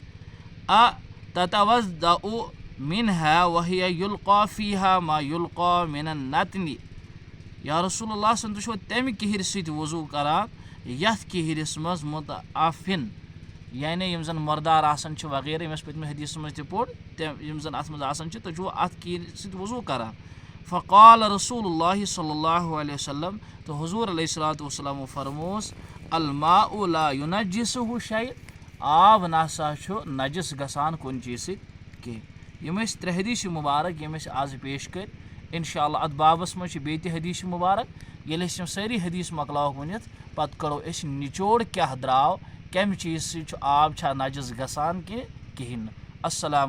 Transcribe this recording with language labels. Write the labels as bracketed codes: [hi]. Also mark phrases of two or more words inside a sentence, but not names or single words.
[ar] تتوضأ منها وهي يلقى فيها ما يلقى من النتن۔ یا رسول اللہ [ks] صن تُہۍ چھُوا تمہِ کِہرِ سۭتۍ وضوٗ کران یتھ کِہرِس منٛز متعفن یعنی یِم زن مردار آسان چھِ وغیرہ یِم اَسہِ پٔتمہِ حدیثس منٛز تہِ پوٚر یِم زن اتھ منٛز آسان چھِ تُہۍ چھُوا اتھ کِہرِ سۭتۍ وضوٗ کران؟ [ar] فقال رسول اللہ صلی اللہ علیہ وسلم [ks] تو حضور علیہ الصلوۃ والسلامو فرمووس [ar] الماء لا ينجسه شيء، [ks] آب نسا چھُ نجس گژھان کُنہِ چیٖز سۭتۍ کینٛہہ۔ یِم ٲسۍ ترٛےٚ حدیث مُبارک یِم أسۍ آز پیش کٔرۍ۔ [ar] اِنشاء اللہ [ks] اتھ بابس منٛز چھِ بیٚیہِ تہِ حدیث مُبارک۔ ییٚلہِ أسۍ یِم سٲری حدیث مۄکلاووکھ ؤنِتھ پتہٕ کڑو أسۍ نچوڑ کیاہ درٛاو کمہِ چیٖز سۭتۍ چھُ آب چھا نجس گژھان کہِ کِہیٖنۍ نہٕ۔